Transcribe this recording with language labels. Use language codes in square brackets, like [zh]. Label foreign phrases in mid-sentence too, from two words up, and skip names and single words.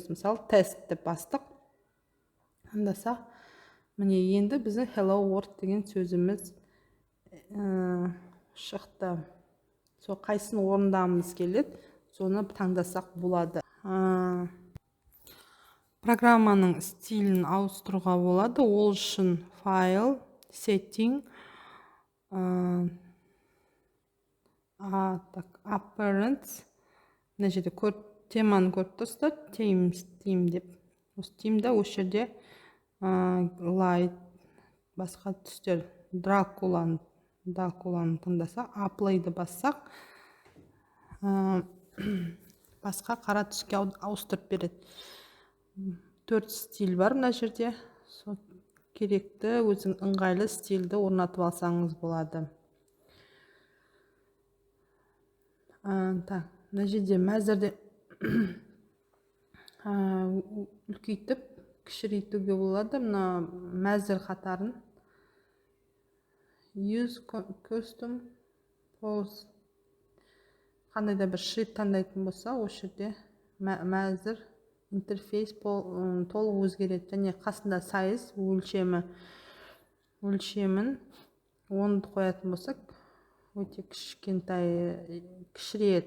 [kk] Мысалы тест деп бастық. Андаса, міне енді біздің Hello World деген сөзіміз шықты. Сол қайсын орындамыз келеді, соны таңдасақ болады. Программаның стилін ауыстыруға болады. Ол үшін файл, [en] setting, appearance, [kk] мына жерде теманы көріп тұрсыздар, theme деп. Осы theme-да осы жерде light, басқа түстер, дракуланы таңдасақ, apply-ды бассақ, басқа қара түске ауыстырып береді. 4 стиль бар мына жерде. Керекті өзің ыңғайлы стильді орнатып алсаңыз болады. Мына жерде мәзірде үлкейтіп, кішірейтуге болады. Мына мәзір қатарын [en] use custom pose, [kk] қандай да бір шрифт таңдайтын болса, осы жерде мәзір интерфейс толық өзгереді. Және қасында size өлшемін 10 қоятын болсақ, өте кішірейеді.